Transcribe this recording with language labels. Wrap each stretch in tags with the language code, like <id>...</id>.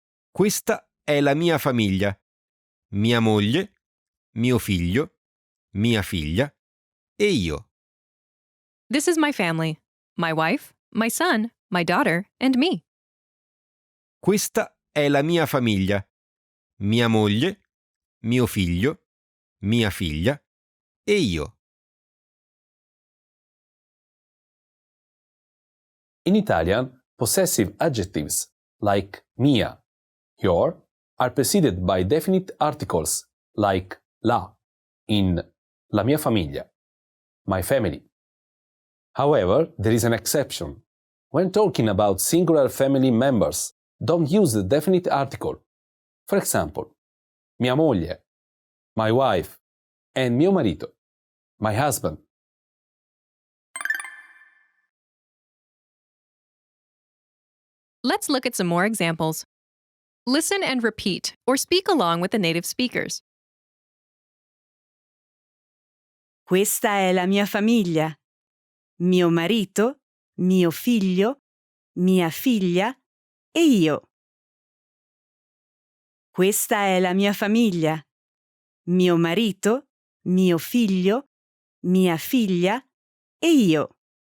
<it>Questa è la mia famiglia. Mia moglie, mio figlio, mia figlia e io.</it> <en>This is my family, my wife, my son, my daughter, and me.</en> <it>Questa è la mia famiglia. Mia moglie, mio figlio, mia figlia e io.</it> <en>In Italian, possessive adjectives like mia, your are preceded by definite articles like la in</en> <it>la mia famiglia,</it> <en>my family. However, there is an exception. When talking about singular family members, don't use the definite article. For example,</en> <it>mia moglie,</it> <en>my wife, and</en> <it>mio marito,</it> <en>my husband. Let's look at some more examples. Listen and repeat, or speak along with the native speakers.</en> <it>Questa è la mia famiglia. Mio marito, mio figlio, mia figlia e io. Questa è la mia famiglia. Mio marito, mio figlio, mia figlia e io.</it>